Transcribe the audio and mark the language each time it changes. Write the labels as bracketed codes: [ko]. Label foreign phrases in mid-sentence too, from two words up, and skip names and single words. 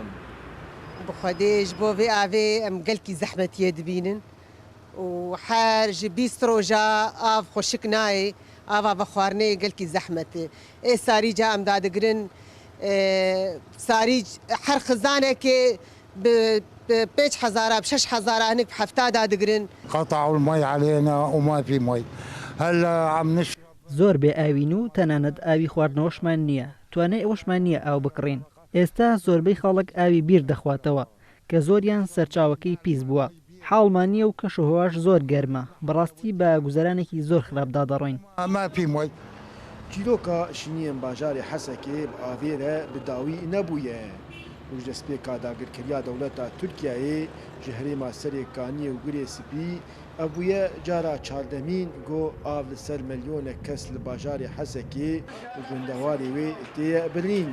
[ku] Bi Xwedê ji bo vê avê em gelkî zehmetiyê dibînin û her ji 20 roja av xweşik nayê, ava vexwarinê gelkî zehmet e. Ê sarîca em dadigirin sarîc her xizanekê bi 5000 bi 6000 hinek bi hefta dadigirin. [ar] قطعوا المي علينا وما في مي هلا عم نشرب [ckb] زۆر بێ ئاوین و تەنانەت ئاوی خواردنەوەشمان نییە توانای ئەوەشمان نییە ئاو بکڕین ئێستا زۆربەی خەڵک ئاوی بیر دەخواتەوە کە زۆریان سەرچاوەکەی پیس بووە حاڵمان نییە و کەشوهواش زۆر گەرمە بەڕاستی بە گوزەرانێکی زۆر خراپدا دەڕۆین. [ar] ما في مي [ku] Çîroka şîniyên bajarê Hesekê bi avê re bi dawî nebûye. û ji destpêka dagirkiriya dewleta Tirkiyeyê ji herêma Serê Kaniyê û Gurê Spî ev bûye cara çardemîn got av li ser milyonek kes li bajarê Hesekê û gundewarê wê têye birîn.